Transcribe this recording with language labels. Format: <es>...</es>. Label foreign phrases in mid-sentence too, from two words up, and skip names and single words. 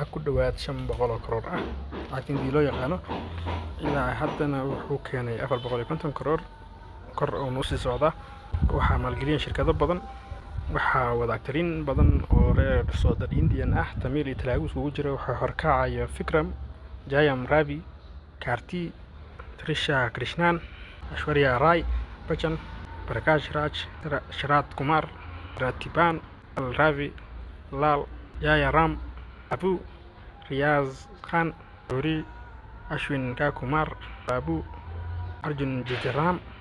<so>lacag ku dhawaad 500 oo karoor ah laakiin loo yaqaano ilaa haddana wuxuu keenay 450 karoor kor oo noo sii socda waxaa maalgeliyay shirkado badan waxaa wada actariin badan oo reer</so> <en>Southern Indian</en> <so>ah Tamil iyo Telugu isugu jira waxaa horkacaya Vikram Jayam Ravi Karti Trisha Krishnan Aishwarya Rai Bachchan Prakash Raj Sharat Kumar Ratiban Ravi Lal Jaya Ram Abu Riyaz Khan Uri Ashwin Kumar Babu Arjun Jajaram</so>